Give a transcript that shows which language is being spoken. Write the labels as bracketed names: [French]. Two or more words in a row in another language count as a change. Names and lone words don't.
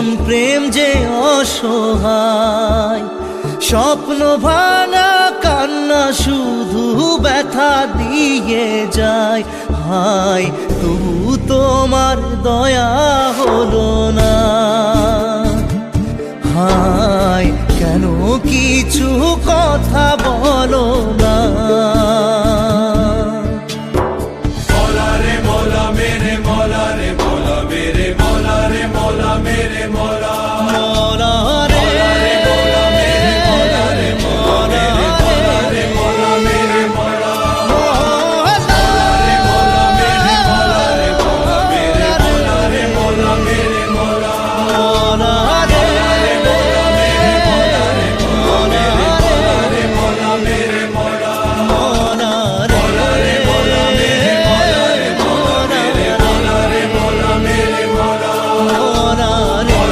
[Bangla] প্রেম যে অসহায়, স্বপ্ন ভাঙা কান্না শুধু ব্যথা দিয়ে যায়। হায় তবু তোমার দয়া হলো না, হায় কেন কিছু কথা বলো না? [Hindi] मौला रे मौला मेरे मौला रे मौला मेरे मौला रे मौला मेरे मौला मौला रे मौला मेरे मौला रे मौला रे मौला मेरे मौला रे मौला मेरे मौला रे मौला मेरे मौला रे मौला मेरे मौला मौला रे मौला मेरे मौला रे मौला रे मौला मेरे मौला मौला रे रे मौला मेरे मौला रे मौला मेरे मौला रे मौला मेरे मौला मौला रे